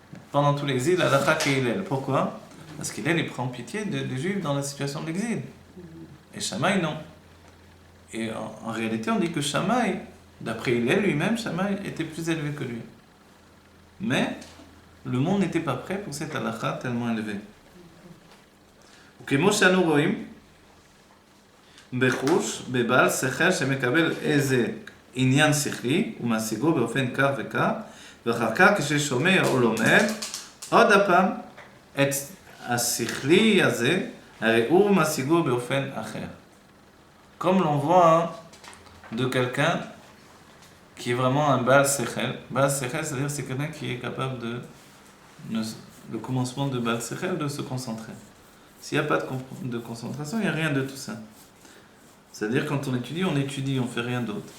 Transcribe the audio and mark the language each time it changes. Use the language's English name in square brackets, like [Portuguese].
[French] Pendant tout l'exil, la halakha qui est Hillel. Pourquoi? Parce qu'Hillel, il prend pitié des Juifs dans la situation de l'exil. Et Shammai, non. Et en réalité, on dit que Shammai, d'après Hillel lui-même, Shammai était plus élevé que lui. Mais le monde n'était pas prêt pour cette halakha tellement élevée. [Hebrew] וכמו שאנו רואים, בחוש, בבעל שכל שמקבל איזה עניין שכלי ומשיגו באופן כך וכך, ואחר כך כששומע או לומד, עוד הפעם את השכלי הזה, הרי הוא משיגו באופן אחר. [French] Comme l'on voit de quelqu'un qui est vraiment un Baal Sechel. Baal Sechel, c'est-à-dire c'est quelqu'un qui est capable le commencement de Baal Sechel, de se concentrer. S'il n'y a pas de concentration, il n'y a rien de tout ça. C'est-à-dire quand on étudie, on fait rien d'autre.